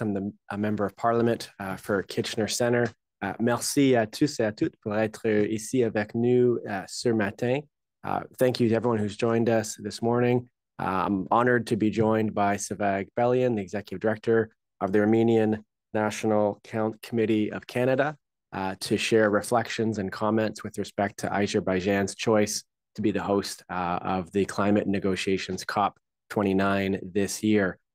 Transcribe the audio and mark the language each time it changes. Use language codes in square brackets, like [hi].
[en] I'm a member of Parliament for Kitchener Centre. [fr] Merci à tous et à toutes pour être ici avec nous ce matin. [en] Thank you to everyone who's joined us this morning. I'm honored to be joined by Savag Belian, the Executive Director of the Armenian National Committee of Canada, to share reflections and comments with respect to Azerbaijan's choice to be the host of the climate negotiations COP29 this year.